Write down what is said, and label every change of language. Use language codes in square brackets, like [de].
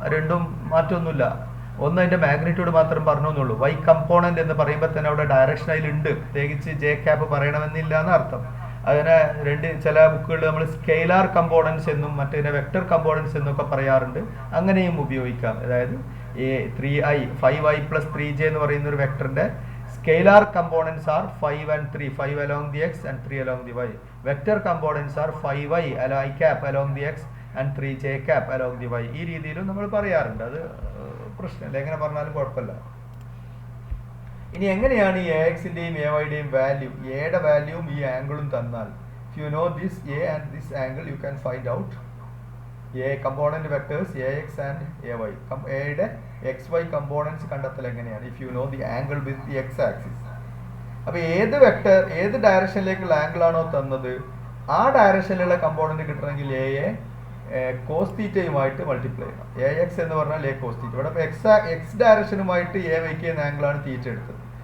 [ml] രണ്ടും മാറ്റമൊന്നുമില്ല. ഒന്ന് അതിന്റെ മാഗ്നിറ്റ്യൂഡ് മാത്രം പറഞ്ഞെന്നുള്ളൂ. വൈ കമ്പോണന്റ് എന്ന് പറയുമ്പോൾ തന്നെ അവിടെ ഡയറക്ഷൻ അതിലുണ്ട്. പ്രത്യേകിച്ച് ജെ ക്യാപ്പ് പറയണമെന്നില്ല എന്നർത്ഥം. അതിനെ ചില ബുക്കുകളിൽ നമ്മൾ സ്കെയിലാർ കമ്പോണൻസ് എന്നും മറ്റേ വെക്ടർ കമ്പോണൻസ് എന്നൊക്കെ പറയാറുണ്ട്. അങ്ങനെയും ഉപയോഗിക്കാം. അതായത് 5y+3j എന്ന് പറയുന്ന ഒരു വെക്ടറിന്റെ [en] scalar components are 5 and 3, 5 along the x and 3 along the y. Vector components are 5y i cap along the x and 3j cap along the y. [ml] ഈ രീതിയിലും നമ്മൾ പറയാറുണ്ട്. [en] അത് പ്രശ്നമില്ല, എങ്ങനെ പറഞ്ഞാലും കുഴപ്പമില്ല. [ml] ഇനി എങ്ങനെയാണ് ഈ എ എക്സിന്റെയും എ വൈയുടെയും വാല്യൂ, എയുടെ വാല്യൂവും ഈ ആംഗിളും തന്നാൽ, [en] if you know this a and this angle you can find out a component vectors ax and ay. [ml] എയുടെ എക്സ് വൈ കമ്പോണൻസ് കണ്ടെത്തൽ എങ്ങനെയാണ്? [en] If you know the angle with the x axis. [ml] അപ്പോൾ ഏത് vector ഏത് ഡയറക്ഷനിലേക്കുള്ള angle ആണോ തന്നത് ആ ഡയറക്ഷനിലുള്ള component കിട്ടണമെങ്കിൽ എയെ കോസ് തീറ്റയുമായിട്ട് മൾട്ടിപ്ലൈ ചെയ്യണം. എ എക്സ് എന്ന് പറഞ്ഞാൽ എ കോസ് തീറ്റ. ഇവിടെ എക്സ് ഡയറക്ഷനുമായിട്ട് എ വയ്ക്ക് ചെയ്യുന്ന ആംഗിളാണ് തീറ്റ എടുത്തത്.